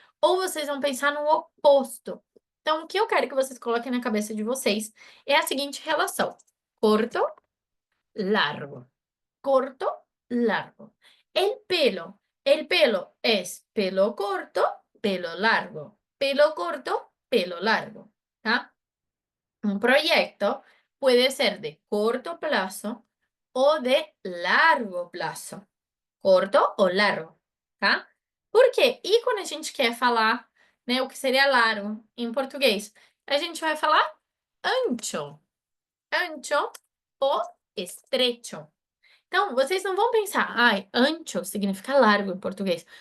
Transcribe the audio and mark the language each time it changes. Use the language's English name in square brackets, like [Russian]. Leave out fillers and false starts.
[Portuguese] Ou vocês vão pensar no oposto. Então, o que eu quero que vocês coloquem na cabeça de vocês é a seguinte relação: corto, largo. [Spanish] Corto, largo. El pelo es pelo corto, pelo largo. Pelo corto, pelo largo. ¿Tá? Un proyecto puede ser de corto plazo o de largo plazo. [Portuguese] Corto ou largo, tá? Por quê? E quando a gente quer falar, né, o que seria largo em português? A gente vai falar ancho. Ancho ou estrecho. Então, vocês não vão pensar, ancho significa largo em português.